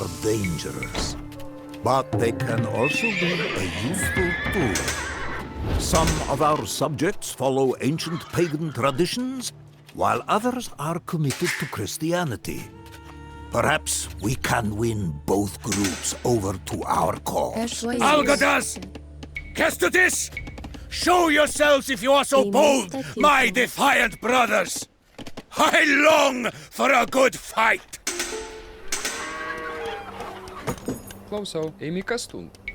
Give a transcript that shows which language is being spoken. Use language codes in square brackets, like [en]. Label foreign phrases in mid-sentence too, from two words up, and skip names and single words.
[en] dangerous, but they can also be a useful tool. Some of our subjects follow ancient pagan traditions, while others are committed to Christianity. Perhaps we can win both groups over to our cause. Algirdas! Kestutis! Show yourselves if you are so Amy bold, Stacy. my defiant brothers! I long for a good fight! [lt] Klausau, eimi kastum.